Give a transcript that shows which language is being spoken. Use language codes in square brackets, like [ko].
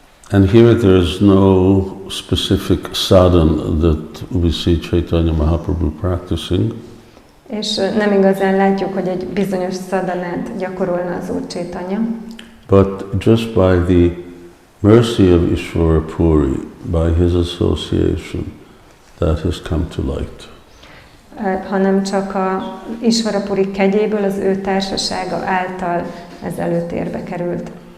[en] And here there is no specific sadhana that we see Chaitanya Mahaprabhu practicing. [hu] És nem igazán látjuk, hogy egy bizonyos sadhanát gyakorolna az Úr Chaitanya. [en] But just by the mercy of Ishvara Puri, by his association, that has come to light. [hu] Hanem csak a Ishvara Puri kegyéből, az ő társasága által ez előtérbe került.